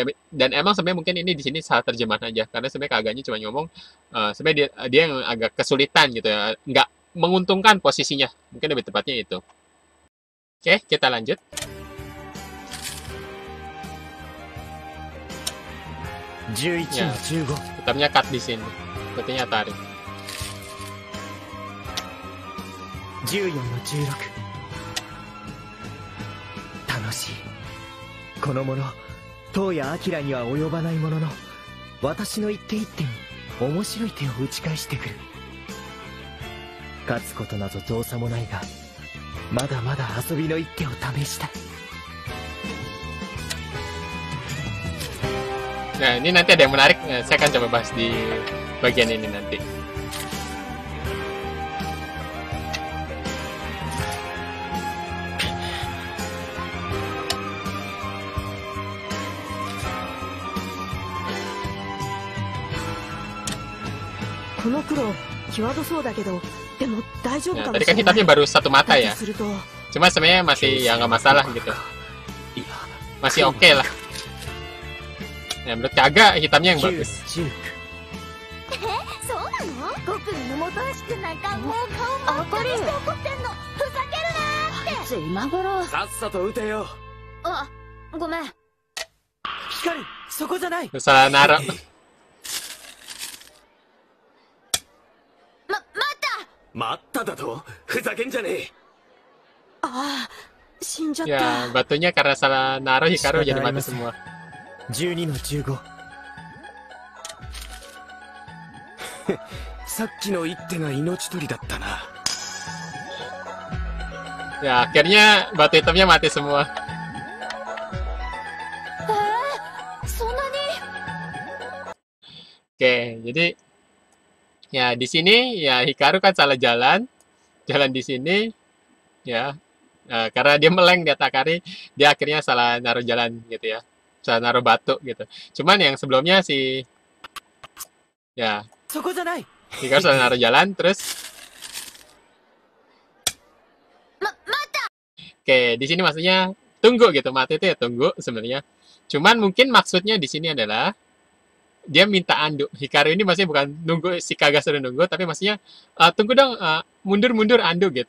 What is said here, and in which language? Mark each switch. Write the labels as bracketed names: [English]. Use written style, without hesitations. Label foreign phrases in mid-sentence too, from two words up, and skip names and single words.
[Indonesian] Dan emang sebenarnya mungkin ini di sini salah terjemahan aja, karena sebenarnya kagaknya cuma ngomong sebenarnya dia yang agak kesulitan gitu ya, nggak menguntungkan posisinya. Mungkin lebih tepatnya itu. Oke, kita lanjut. 11 Ya, [Japanese] の15 [Indonesian] tetapnya cut di sini. Sepertinya tarik. [Japanese] 14 の16楽しいこの者東谷明には及ばないものの私の一手一手に面白い手を打ち返してくる勝つことなどどうさもないがまだまだ遊びの一手を試したい [Indonesian] Nah, ini nanti ada yang menarik, saya akan coba bahas di bagian ini nanti. Nah, tadi kan hitamnya baru satu mata ya. Cuma sebenarnya masih ya nggak masalah gitu. Masih oke lah. Ya, menurut Kaga hitamnya yang bagus. [Japanese] そうなの？僕の元橋くんなんかもう顔真っ赤にして怒ってんの。ふざけるなーって。あいつ今頃。さっさと撃てよ。あ、ごめん。光そこじゃない [Indonesian] Salah naruh. [Japanese] 待っただと？ふざけんじゃねえ。死んじゃっ [Indonesian] Ya, [Japanese] た。 [Indonesian] batunya karena salah naruh Hikaru jadi mati semua. [Japanese] 12 の15 さっきの一手が命取りだったな。 [Indonesian] Ya, akhirnya batu hitamnya mati semua. [Japanese] そんなに？ [Indonesian] Oke, jadi ya di sini ya Hikaru kan salah jalan di sini ya. Karena dia meleng di Atakari, dia akhirnya salah naruh jalan gitu ya. Salah naruh batu gitu. Cuman yang sebelumnya si ya [Japanese] そこじゃない [Indonesian] Hikaru salah naruh jalan terus Oke, di sini maksudnya tunggu gitu, mati itu ya tunggu sebenarnya. Cuman mungkin maksudnya di sini adalah dia minta andu. Hikaru ini maksudnya bukan nunggu si Kaga suruh nunggu, tapi maksudnya tunggu dong, mundur-mundur andu gitu.